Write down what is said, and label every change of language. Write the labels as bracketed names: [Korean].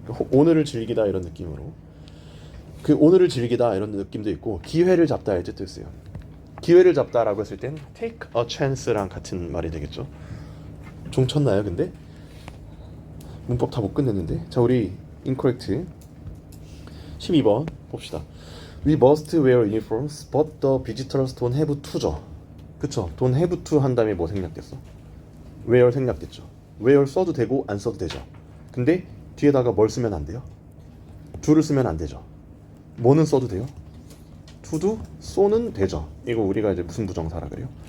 [Korean] 오늘을 즐기다 이런 느낌으로. 그 오늘을 즐기다 이런 느낌도 있고, 기회를 잡다의 뜻도 있어요. 기회를 잡다라고 했을 땐 take a chance랑 같은 말이 되겠죠. 종 쳤나요 근데? 문법 다 못 끝냈는데. 자, 우리 incorrect 12번 봅시다. [English] We must wear uniforms, but the visitors don't have to죠. [Korean] 그쵸? don't have to 한 다음에 뭐 생략됐어? wear 생략됐죠. wear 써도 되고 안 써도 되죠. 근데 뒤에다가 뭘 쓰면 안 돼요? to를 쓰면 안 되죠. 뭐는 써도 돼요? to도 쏘는 되죠. 이거 우리가 이제 무슨 부정사라 그래요?